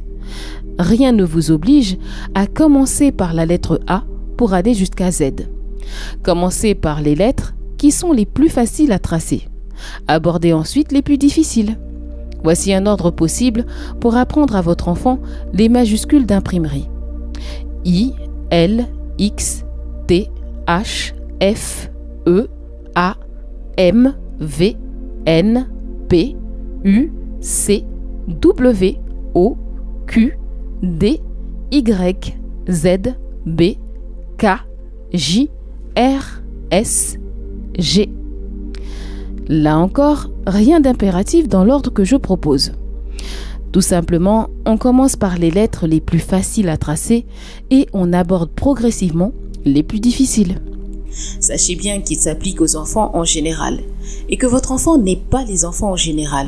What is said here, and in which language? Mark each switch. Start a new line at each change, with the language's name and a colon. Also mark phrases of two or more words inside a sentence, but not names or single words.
French: Rien ne vous oblige à commencer par la lettre A pour aller jusqu'à Z. Commencez par les lettres qui sont les plus faciles à tracer. Abordez ensuite les plus difficiles. Voici un ordre possible pour apprendre à votre enfant les majuscules d'imprimerie. I, L, X, T, H, F, E, A, M, V, N, P, U, C, W, O, Q, D, Y, Z, B, K, J, R, S, G. Là encore, rien d'impératif dans l'ordre que je propose. Tout simplement, on commence par les lettres les plus faciles à tracer et on aborde progressivement les plus difficiles. Sachez bien qu'il s'applique aux enfants en général et que votre enfant n'est pas les enfants en général.